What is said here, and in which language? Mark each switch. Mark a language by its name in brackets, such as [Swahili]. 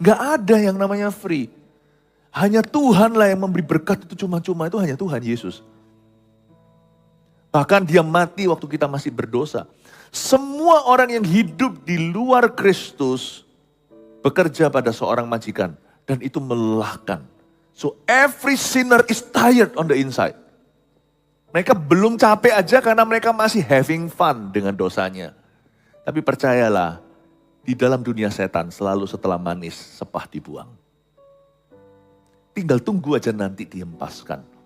[Indonesian] Gak ada yang namanya free. Hanya Tuhanlah yang memberi berkat itu cuma-cuma, itu hanya Tuhan Yesus. Bahkan dia mati waktu kita masih berdosa. Semua orang yang hidup di luar Kristus bekerja pada seorang majikan. Dan itu melelahkan. [English] So every sinner is tired on the inside. [Indonesian] Mereka belum capek aja karena mereka masih [English] having fun [Indonesian] dengan dosanya. Tapi percayalah, di dalam dunia setan selalu setelah manis, sepah dibuang. Tinggal tunggu aja nanti dihempaskan.